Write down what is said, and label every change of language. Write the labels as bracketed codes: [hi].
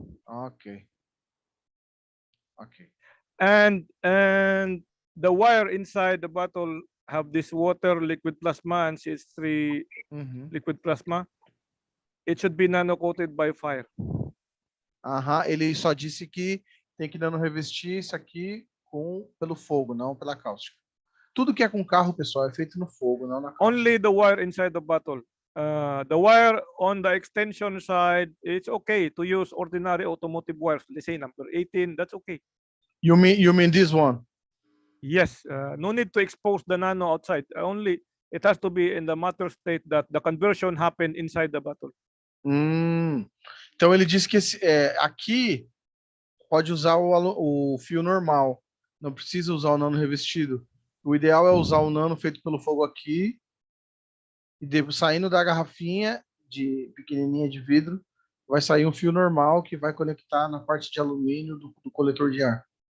[en] Okay. And the wire inside the bottle have this water, liquid plasma, and CH3 liquid plasma. It should be nano-coated by fire. [pt] Ele só disse que tem que nano-revestir isso aqui pelo fogo, não pela cáustica. Tudo que é com carro, pessoal, é feito no fogo, não na cáustica. [en] Only the wire inside the bottle. The wire on the extension side, it's okay to use ordinary automotive wires. Let's say number 18, that's okay. You mean this one? Yes, no need to expose the nano outside. Only it has to be in the matter state that the conversion happened inside the bottle. [pt] Então ele disse que aqui pode usar o fio normal, não precisa usar o nano revestido. O ideal é usar o nano feito pelo fogo aqui e saindo da garrafinha pequenininha de vidro, vai sair um fio normal que vai conectar na parte de alumínio do coletor de ar.